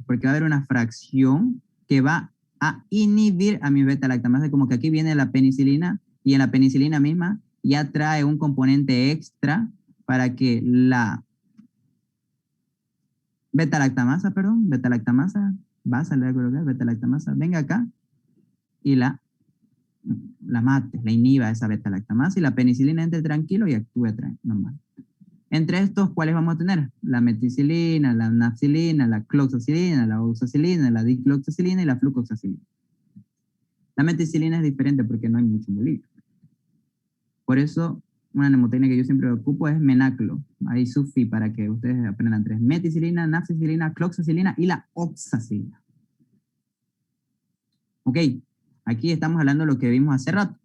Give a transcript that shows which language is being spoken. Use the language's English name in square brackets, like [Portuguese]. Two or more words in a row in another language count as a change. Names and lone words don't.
[Spanish] Porque va a haber una fracción que va a inhibir a mis betalactamasas, como que aquí viene la penicilina y en la penicilina misma ya trae un componente extra para que la betalactamasa, vas a leer colocar betalactamasa, venga acá y la mate, la inhiba esa betalactamasa y la penicilina entre tranquilo y actúe normal. Entre estos, ¿cuáles vamos a tener? La meticilina, la nafcilina, la cloxacilina, la oxacilina, la dicloxacilina y la flucoxacilina. La meticilina es diferente porque no hay mucho molécula. Por eso, una mnemotecnia que yo siempre ocupo es menaclo. Ahí sufi para que ustedes aprendan 3. Meticilina, nafcilina, cloxacilina y la oxacilina. Ok, aquí estamos hablando de lo que vimos hace rato.